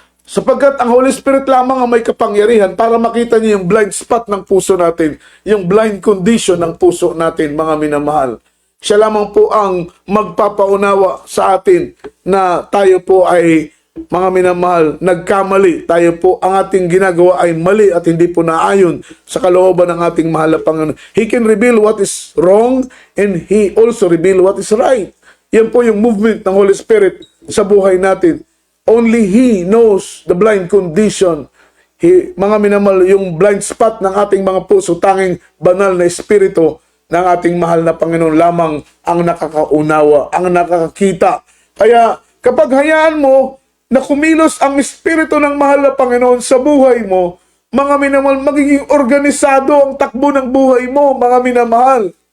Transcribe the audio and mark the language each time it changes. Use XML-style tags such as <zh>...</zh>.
<tl>Sapagkat ang Holy Spirit lamang ang may kapangyarihan para makita niya yung blind spot ng puso natin, yung blind condition ng puso natin, mga minamahal. Siya lamang po ang magpapaunawa sa atin na tayo po ay, mga minamahal, nagkamali. Tayo po, ang ating ginagawa ay mali at hindi po naayon sa kalooban ng ating mahal na Panginoon.</tl> <en>He can reveal what is wrong and He also reveal what is right.</en> <tl>Yan po yung movement ng Holy Spirit sa buhay natin.</tl> <en>Only He knows the blind condition.</en> <tl>Mga minamahal, yung blind spot ng ating mga puso, tanging banal na Espiritu ng ating mahal na Panginoon lamang ang nakakaunawa, ang nakakakita. Kaya kapag hayaan mo na kumilos ang Espiritu ng mahal na Panginoon sa buhay mo, mga minamahal, magiging organisado ang takbo ng buhay mo, mga minamahal.</tl>